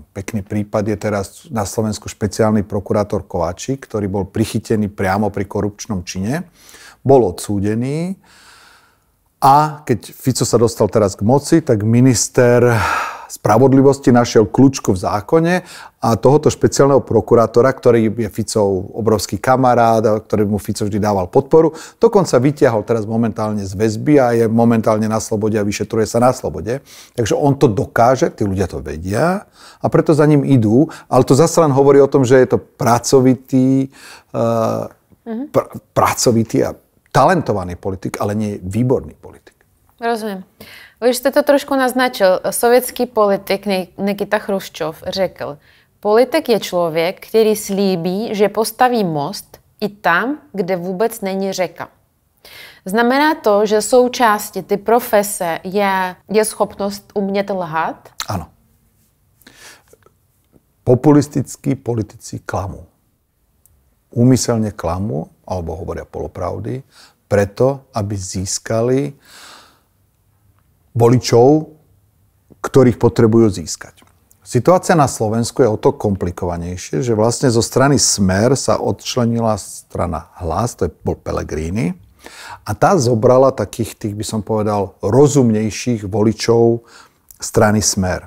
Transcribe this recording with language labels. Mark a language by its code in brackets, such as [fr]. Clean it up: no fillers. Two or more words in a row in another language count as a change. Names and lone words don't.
[sk] Pekný prípad je teraz na Slovensku špeciálny prokurátor Kováčik, ktorý bol prichytený priamo pri korupčnom čine, bol odsúdený a keď Fico sa dostal teraz k moci, tak minister spravodlivosti našiel kľúčku v zákone a tohoto špeciálneho prokurátora, ktorý je Ficov obrovský kamarát, ktorý mu Fico vždy dával podporu, dokonca vytiahol teraz momentálne z väzby a je momentálne na slobode a vyšetruje sa na slobode. Takže on to dokáže, tí ľudia to vedia a preto za ním idú, ale to zase len hovorí o tom, že je to pracovitý a talentovaný politik, ale nie výborný politik. [cs] Rozumím. Vy jste to trošku naznačil. Sovětský politik Nikita Chruščov řekl, politik je člověk, který slíbí, že postaví most i tam, kde vůbec není řeka. Znamená to, že součástí ty profese je schopnost umět lhát? Ano. [sk] Populistickí politici klamú. Úmyselne klamú, alebo hovoria polopravdy, preto, aby získali voličov, ktorých potrebujú získať. Situácia na Slovensku je o to komplikovanejšie, že vlastne zo strany Smer sa odčlenila strana Hlas, to bol Pellegrini, a tá zobrala takých tých, by som povedal, rozumnejších voličov strany Smer.